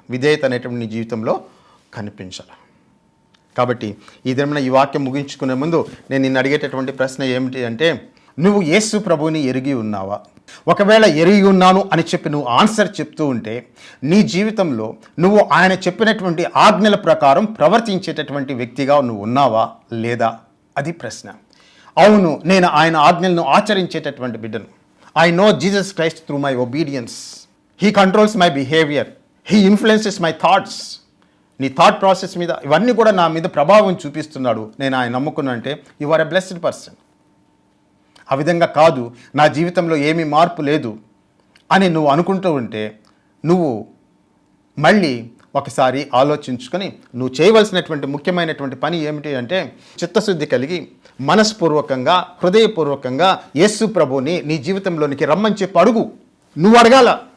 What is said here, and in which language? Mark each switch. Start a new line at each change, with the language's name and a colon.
Telugu: విధేయత అనేటువంటి నీ జీవితంలో కనిపించాలి. కాబట్టి ఈ దినమున ఈ వాక్యం ముగించుకునే ముందు నేను నిన్ను అడిగేటటువంటి ప్రశ్న ఏమిటి అంటే, నువ్వు యేసు ప్రభువుని ఎరిగి ఉన్నావా? ఒకవేళ ఎరిగి ఉన్నాను అని చెప్పి నువ్వు ఆన్సర్ చెప్తూ ఉంటే నీ జీవితంలో నువ్వు ఆయన చెప్పినటువంటి ఆజ్ఞల ప్రకారం ప్రవర్తించేటటువంటి వ్యక్తిగా నువ్వు ఉన్నావా లేదా? అది ప్రశ్న. అవును, నేను ఆయన ఆజ్ఞలను ఆచరించేటటువంటి బిడ్డను.
English: I know Jesus Christ through my obedience. He controls my behavior. He influences my thoughts.
Telugu: నీ థాట్ ప్రాసెస్ మీద ఇవన్నీ కూడా నా మీద ప్రభావం చూపిస్తున్నాడు. నేను ఆయన నమ్ముకున్నా అంటే
English: You are a blessed person.
Telugu: ఆ విధంగా కాదు, నా జీవితంలో ఏమీ మార్పు లేదు అని నువ్వు అనుకుంటూ ఉంటే నువ్వు మళ్ళీ ఒకసారి ఆలోచించుకొని నువ్వు చేయవలసినటువంటి ముఖ్యమైనటువంటి పని ఏమిటి అంటే, చిత్తశుద్ధి కలిగి మనస్పూర్వకంగా, హృదయపూర్వకంగా యేసు ప్రభుని నీ జీవితంలోనికి రమ్మని చెప్పి అడుగు. నువ్వు అడగాల.